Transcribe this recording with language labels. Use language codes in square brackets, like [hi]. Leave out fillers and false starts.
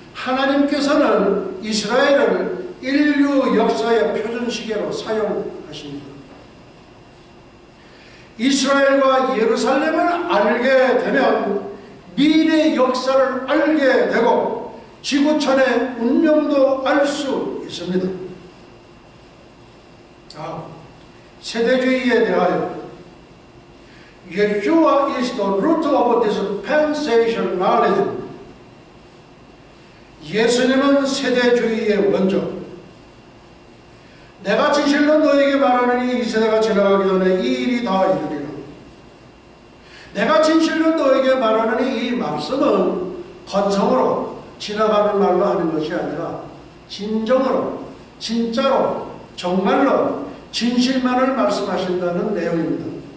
[ko] 하나님께서는 이스라엘을 인류 역사의 표준시계로 사용하십니다. 이스라엘과 예루살렘을 알게 되면 미래 역사를 알게 되고 지구촌의 운명도 알 수 있습니다. 세대주의에 대하여 [en] Yeshua is the root of dispensation knowledge. [ko] 예수님은 세대주의의 원조. 내가 진실로 너에게 말하느니 이 세대가 지나가기 전에 이 일이 다 이루리라. 내가 진실로 너에게 말하느니 이 말씀은 건성으로 지나가는 말로 하는 것이 아니라 진정으로, 진짜로, 정말로 진실만을 말씀하신다는 내용입니다.